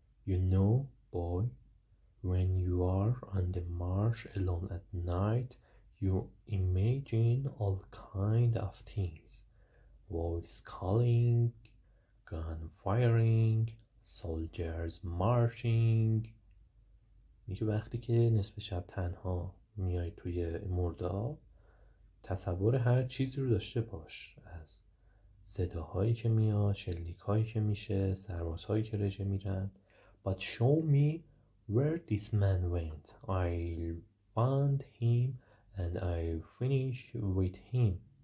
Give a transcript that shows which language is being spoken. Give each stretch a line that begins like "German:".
English: You know, boy, when you are on the marsh alone at night, you imagine all kind of things. Voice calling, gun firing, soldiers marching.
Persian: میگه وقتی که نصف شب تنها میای توی مرداب، تصور هر چیزی رو داشته باش، از صداهایی که میاد، شلیک هایی که میشه، سربازهایی که رژه میرن.
English: But show me where this man went. I found him and I finished with him.